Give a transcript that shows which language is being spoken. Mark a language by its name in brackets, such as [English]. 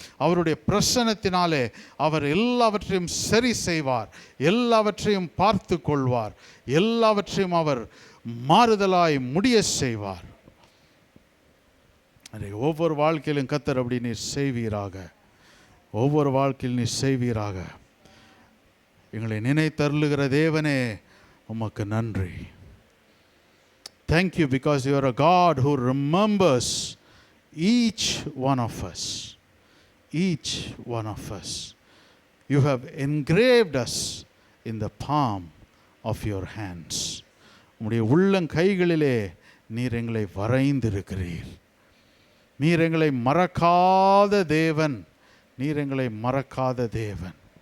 [Tamil] அவருடைய பிரசன்னத்தினாலே அவர் எல்லாவற்றையும் சரி செய்வார், எல்லாவற்றையும் பார்த்து கொள்வார், எல்லாவற்றையும் அவர் மாறுதலாய் முடிய செய்வார். ஒவ்வொரு வாழ்க்கையிலும் கர்த்தர் அப்படி நீர் செய்வீராக. ஒவ்வொரு வாழ்க்கையில் நீர் செய்வீராக. எங்களை நினைத்தருளுகிற தேவனே உமக்கு நன்றி. [English] Thank you because you are a God who remembers each one of us. Each one of us. You have engraved us in the palm of your hands. [Tamil] உம்முடைய உள்ளங்கைகளிலே நீர் எங்களை வரைந்திருக்கிறீர். நீர் எங்களை மறக்காத தேவன். நீர் எங்களை மறக்காத தேவன்.